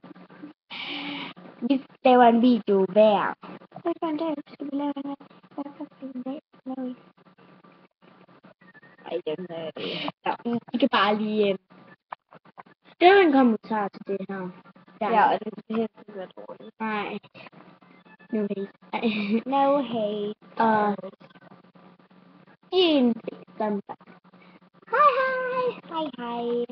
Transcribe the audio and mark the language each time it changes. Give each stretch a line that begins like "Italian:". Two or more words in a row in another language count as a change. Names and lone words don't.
Danish: Vi laver en video hver. Hvad for en dag skal vi lave den her? Hvad for en dag laver vi? Ej, den Ja, vi kan bare lige skrive en kommentar til det her. ja, og det skal helt ikke være dårligt. Nej.
English: No hate. No hate.
Danish: Og en som hej hej. Hej, hej.